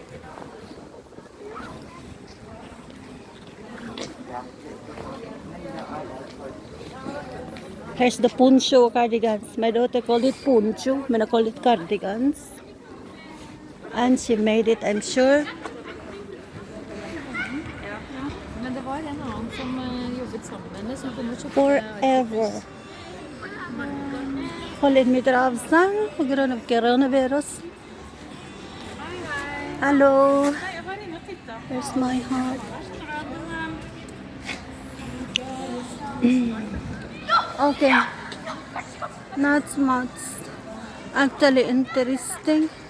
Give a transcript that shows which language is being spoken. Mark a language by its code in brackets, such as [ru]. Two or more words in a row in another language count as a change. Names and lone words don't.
[en] Here's the poncho cardigans. My daughter called it poncho. I call it cardigans. And she made it, I'm sure. [no] Men det var en annen som jobbet sammen med henne, som kom og kjøpte Forever. Hold litt meter avstand på grunn av coronavirus. [en] Hello. Here's my heart. Okay. Not much actually interesting.